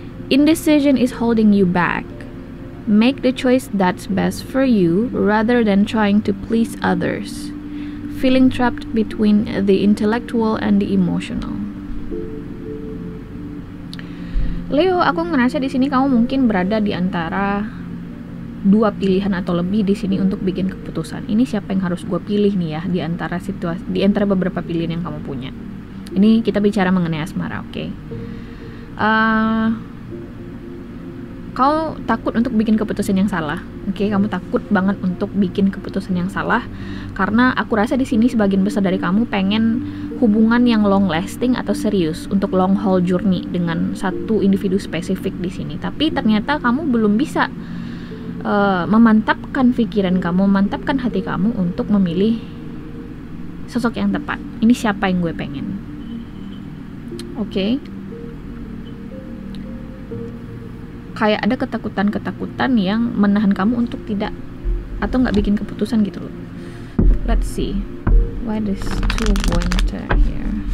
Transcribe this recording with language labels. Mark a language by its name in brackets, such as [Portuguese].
[English] Indecision is holding you back. Make the choice that's best for you rather than trying to please others. Feeling trapped between the intellectual and the emotional. [Indonesian] Leo, aku ngerasa di sini kamu mungkin berada di antara dua pilihan atau lebih di sini untuk bikin keputusan. Ini siapa yang harus gue pilih nih ya di antara beberapa pilihan yang kamu punya. Ini kita bicara mengenai asmara, oke? Kau takut untuk bikin keputusan yang salah, oke? Kamu takut banget untuk bikin keputusan yang salah karena aku rasa di sini sebagian besar dari kamu pengen hubungan yang long lasting atau serius untuk long haul journey dengan satu individu spesifik di sini. Tapi ternyata kamu belum bisa memantapkan pikiran kamu, memantapkan hati kamu untuk memilih sosok yang tepat. Ini siapa yang gue pengen, oke? Kayak ada ketakutan yang menahan kamu untuk tidak atau nggak bikin keputusan gitu loh. [English] Let's see, why this 2 of Winter here?